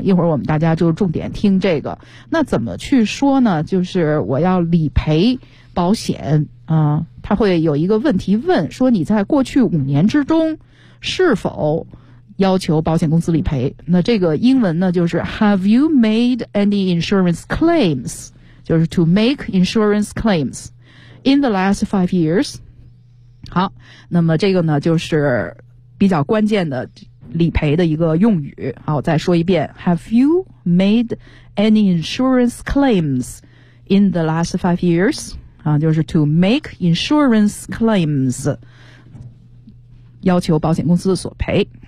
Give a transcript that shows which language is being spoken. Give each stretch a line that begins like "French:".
Chinese: 一会儿我们大家就重点听这个。那怎么去说呢？就是我要理赔保险啊，他会有一个问题问说，你在过去5年之中是否要求保险公司理赔？
English: 那这个英文呢，就是 Have you made any insurance claims? 就是 to make insurance claims in the last 5 years.
Chinese: 好，那么这个呢，就是比较关键的理赔的一个用语。
English: 好，我再说一遍 ：Have you made any insurance claims in the last 5 years?
Chinese: 啊，就是 to make insurance claims. 要求保险公司的索赔。